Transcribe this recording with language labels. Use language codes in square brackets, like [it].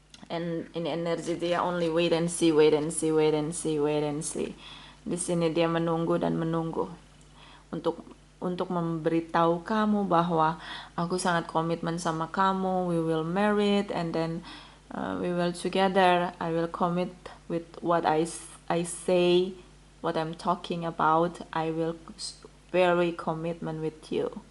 [en] And [id] ini energi dia [en] only wait and see, wait and see, wait and see, wait and see. [id] Di sini dia menunggu dan menunggu untuk memberitahu kamu bahwa aku sangat komitmen sama kamu, [en] we will married and then we will together. I will commit with what I say, what I'm talking about. I will very commitment with you.